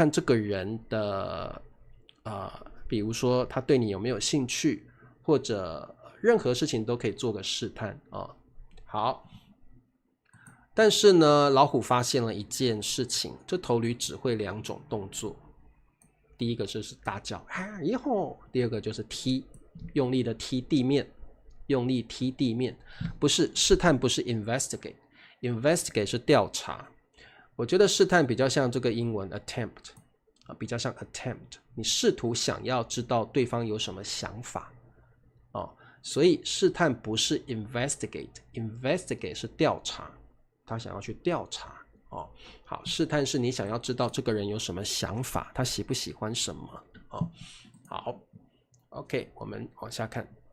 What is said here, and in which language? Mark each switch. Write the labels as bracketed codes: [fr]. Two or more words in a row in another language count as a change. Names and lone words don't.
[zh] 看這個人的比如說他對你有沒有興趣，或者任何事情都可以做個試探好，但是呢，老虎發現了一件事情，這頭驢只會2種動作，第一個就是大叫咿吼，第二個就是踢，用力的踢地面，用力踢地面。不是試探，不是 investigate 是調查。我覺得試探比較像這個英文 attempt，比較像 attempt， 你試圖想要知道對方有什麼想法所以試探不是 investigate 是調查，他想要去調查好，試探是你想要知道這個人有什麼想法，他喜不喜歡什麼好 OK， 我們往下看。